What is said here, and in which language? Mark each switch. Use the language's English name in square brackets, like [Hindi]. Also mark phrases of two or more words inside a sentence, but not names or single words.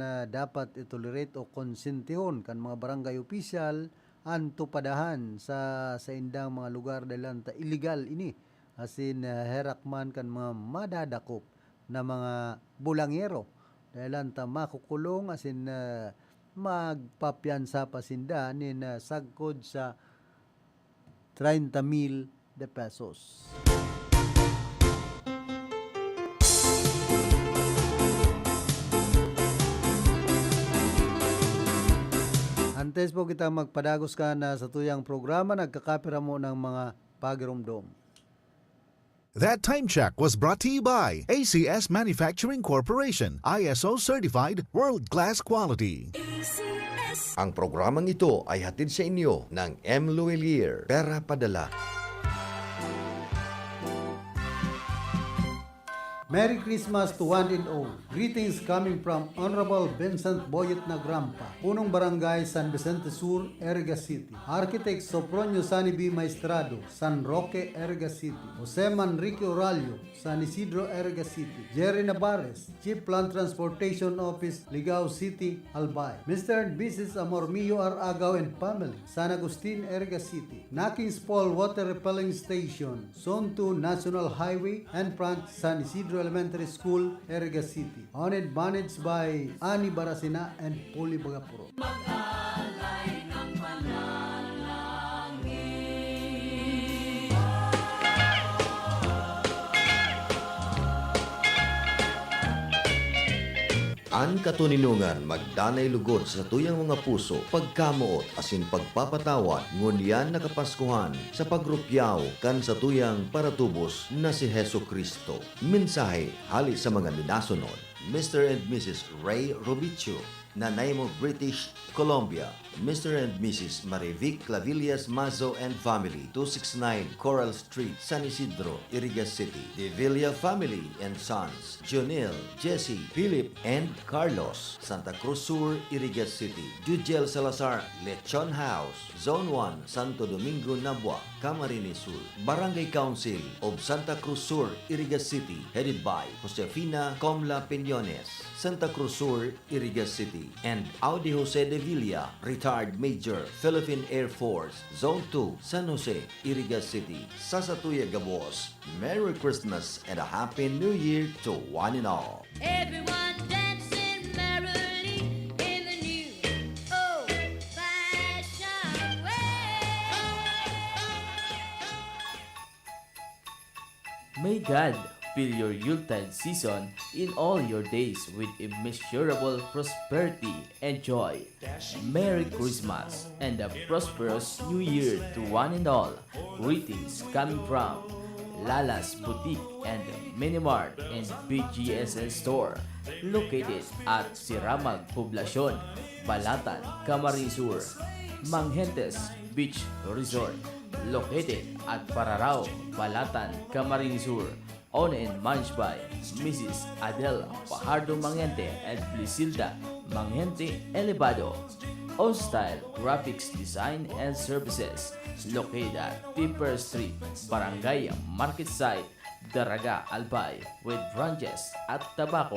[Bikol] dapat itolerate o konsentihon kan mga barangay official ang tupadahan sa indang mga lugar dahil illegal ini asin herak man kan mga madadakop na mga bulangero Dahilan ta makukulong asin magpapiansa pa sinda nin sagkod sa 30,000 de pesos. Antes po kita magpadagos ka na sa tuyang programa, nagkakapira mo ng mga pagirumdom. [English] That time check was brought to you by ACS Manufacturing Corporation, ISO certified world-class quality. [Filipino] Ang programang ito ay hatid sa inyo ng M. Luelier, Pera Padala. [English] Merry Christmas to one and all. Greetings coming from Honorable Vincent Boyet Nagrampa, [Filipino] Punong Barangay [English] San Vicente Sur, Erga City. Architect Sopronio Sani B. Maestrado, San Roque, Erga City. Jose Manrique Oralio, San Isidro, Erga City. Jerry Navarez, Chief Plant Transportation Office, Ligao City, Albay. Mr. and Mrs. Amormillo R. Agaw and family, San Agustin, Erga City. Nakings Fall Water Repelling Station, Zone 2 National Highway, and front San Isidro Elementary School, Erga City. Owned and managed by Ani Barasina and Poli Bagapuro. [Bikol] An katuninungan magdanay lugod sa tuyang mga puso, pagkamuot asin pagpapatawad, ngunyan nakapaskuhan sa pagrupyaw kan sa tuyang paratubos na si Heso Kristo. Mensahe hali sa mga minasunod. [English] Mr. and Mrs. Ray Robicho, Nanay mo British Columbia. Mr. and Mrs. Marivic Clavillas Mazo and family, 269 Coral Street, San Isidro, Iriga City. De Villa family and sons, Jonel, Jesse, Philip, and Carlos, Santa Cruz Sur, Iriga City. Jujel Salazar, Lechon House, Zone 1, Santo Domingo, Nabua, Camarines Sur. Barangay Council of Santa Cruz Sur, Iriga City, headed by Josefina Comla Piñones, Santa Cruz Sur, Iriga City. And Audi Jose de Villa, retired Major, Philippine Air Force, Zone 2, San Jose, Iriga City. [Bikol] Sasatuya Gabos, [English] Merry Christmas and a Happy New Year to one and all. Everyone dancing merrily in the new old-fashioned way. May God fill your Yuletide season in all your days with immeasurable prosperity and joy. Merry Christmas and a prosperous New Year to one and all. Greetings coming from Lala's Boutique and Minimart and BGSN Store, located at Siramag Poblacion, Balatan, Camarines Sur. Manghentes Beach Resort, located at Pararao, Balatan, Camarines Sur. Owned and managed by Mrs. Adele Fajardo Mangente and Blisilda Mangente Elevado. On Style Graphics Design and Services, located at Tipper Street, Barangay Market Site, Daraga, Albay, with branches at Tabaco.